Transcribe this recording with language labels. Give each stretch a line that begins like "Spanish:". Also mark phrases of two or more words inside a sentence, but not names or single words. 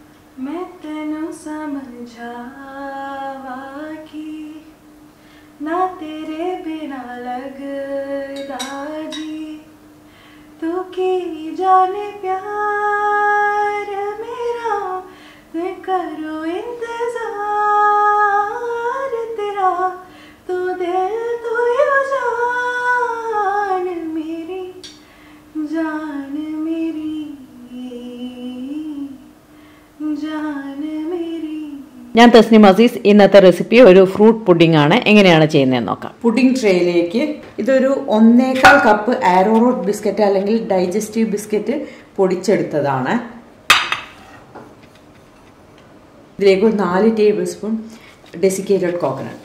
Punjabi: ਮੈਂ ਤੈਨੂੰ ਸਮਝਾਵਾਂ ਕਿ ਨਾ ਤੇਰੇ ਬਿਨਾ ਲਗਦਾ ਜੀ ਤੂੰ ਕੀ ਜਾਣੇ ਪਿਆਰ ਮੇਰਾ ਮੈਂ ਕਰੋ ਇੰਤਜ਼ਾਰ ਤੇਰਾ ਤੂੰ ਦਿਲ ਤੂੰ ਯੋ ਜਾਨ ਮੇਰੀ ਜਾਨ ਮੇਰੀ ਜਾਨ ਮੇਰੀ.
Malayalam: ഞാൻ തസ്നിം അസീസ്. ഇന്നത്തെ റെസിപ്പി ഒരു
English: fruit pudding
Malayalam: ആണ്. എങ്ങനെയാണ് ചെയ്യുന്നതെന്ന് നോക്കാം. പുഡിംഗ് ട്രേയിലേക്ക് ഇതൊരു 1.25 കപ്പ്
English: arrowroot biscuit
Malayalam: അല്ലെങ്കിൽ
English: digestive biscuit
Malayalam: പൊടിച്ചെടുത്തതാണ്. ഇതിലേക്ക് ഒരു 4
English: table spoon desiccated coconut.